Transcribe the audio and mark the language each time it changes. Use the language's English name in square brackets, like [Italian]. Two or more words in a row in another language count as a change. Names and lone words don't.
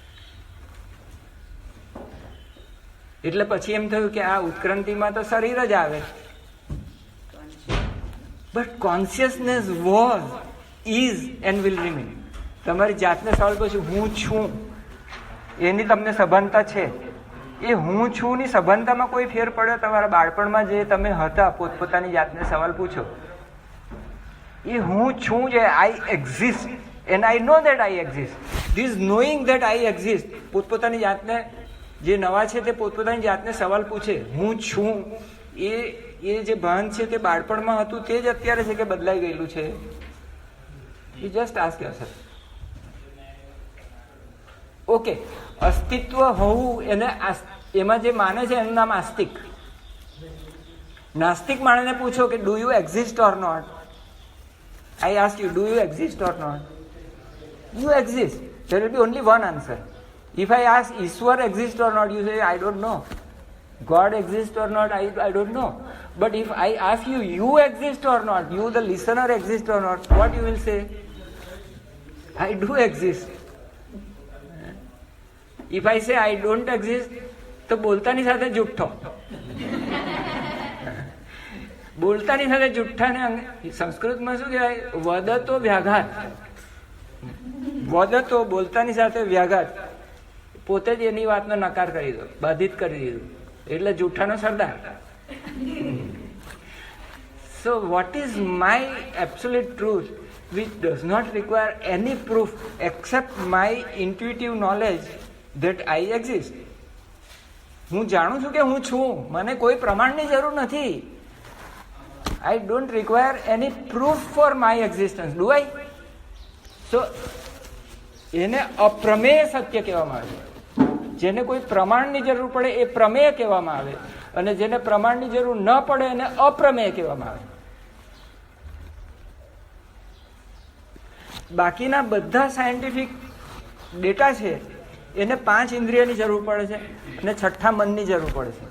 [Gujarati] એટલે પછી એમ થયું કે આ ઉત્ક્રાંતિમાં તો શરીર જ આવે, [English] but consciousness was, is and will remain. [Gujarati] તમારી જાતને સવાલ પૂછ્યું હું છું, એની તમને સભાનતા છે. એ હું છું ની સભાનતામાં કોઈ ફેર પડ્યો? તમારા બાળપણમાં જે તમે હતા પોતપોતાની જાતને સવાલ પૂછો, એ હું છું જે [English] I exist, and I know that I exist. This knowing that I exist, [Gujarati] પોતપોતાની જાતને જે નવા છે તે પોતપોતાની જાતને સવાલ પૂછે, હું છું, એ જે ભાન છે તે બાળપણમાં હતું તે જ અત્યારે છે કે બદલાઈ ગયેલું છે? [English] You just ask yourself. [Gujarati] ઓકે, અસ્તિત્વ હોવું એને એમાં જે માને છે એનું નામ આસ્તિક. નાસ્તિક માણસને પૂછો કે [English] do you exist or not. I ask you, do you exist or not? You exist. There will be only one answer. If I ask Ishwar exists or not, you say, I don't know. God exists or not, I don't know. But if I ask you, you exist or not, you the listener exist or not, what you will say? I do exist. If I say I don't exist, [Gujarati] તો બોલતાની સાથે જુઠ્ઠો. બોલતાની સાથે જુઠ્ઠાને સંસ્કૃતમાં શું કહેવાય? [Sanskrit] વદતો વ્યાઘાત. [Gujarati] વદતો બોલતાની સાથે વ્યાઘાત. પોતે જ એની વાતનો નકાર કરી દો, બાધિત કરી દીધું, એટલે જુઠ્ઠાનો સરદાર. [English] So what is my absolute truth which does not require any proof except my intuitive knowledge that I exist? [Gujarati] હું જાણું છું કે હું છું, મને કોઈ પ્રમાણની જરૂર નથી. [English] I don't require any proof for my existence, do I? [Gujarati] So એને અપ્રમેય સત્ય કહેવામાં આવે. જેને કોઈ પ્રમાણની જરૂર પડે એ પ્રમેય કહેવામાં આવે, અને જેને પ્રમાણની જરૂર ન પડે એને અપ્રમેય કહેવામાં આવે. બાકીના બધા સાયન્ટિફિક ડેટા છે એને 5 ઇન્દ્રિયની જરૂર પડે છે અને 6ઠા મનની જરૂર પડે છે.